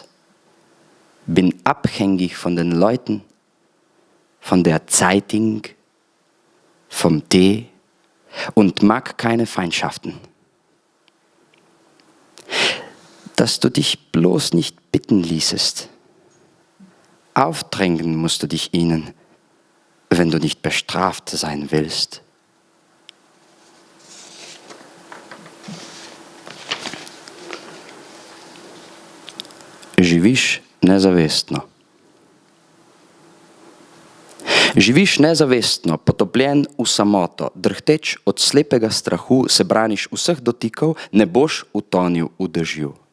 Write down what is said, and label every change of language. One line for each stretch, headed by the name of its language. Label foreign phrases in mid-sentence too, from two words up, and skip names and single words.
German: Bin abhängig von den Leuten, von der Zeitung, vom Tee und mag keine Feindschaften. dass du dich bloß nicht bitten ließest. Aufdrängen musst du dich ihnen, wenn du nicht bestraft sein willst.
Slovenian: Živiš nezavestno. Živiš nezavestno, potopljen v samoto, drhteč od slepega strahu, se braniš vseh dotikov, ne boš utonil v dežju.